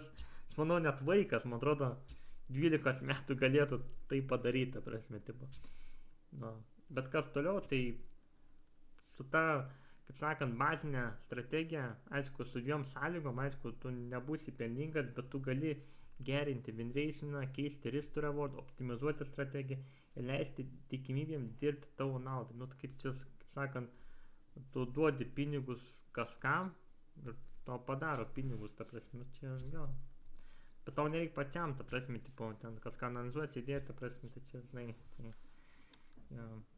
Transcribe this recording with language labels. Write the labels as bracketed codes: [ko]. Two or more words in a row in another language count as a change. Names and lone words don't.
[lt] Aš manau, net vaikas, man atrodo, 12 metų galėtų tai padaryti, ta prasme, tipo. Nu, bet kas toliau, tai su ta, kaip sakant, bazinę strategiją, aišku, su 2 sąlygom, aišku, tu nebūsi pelningas, bet tu gali gerinti [en] win ratio, [lt] keisti [en] risk to reward, [lt] optimizuoti strategiją ir leisti tikimybėm dirbti tavo naudai. Nu, kaip čia, kaip sakant, tu duodi pinigus kažkam ir tau padaro pinigus, ta prasme, čia jo. Bet tau nereikia pačiam, ta prasme, tipo, ten kažką analizuoti, įdėti, ta prasme, tai čia, žinai, tai, jo.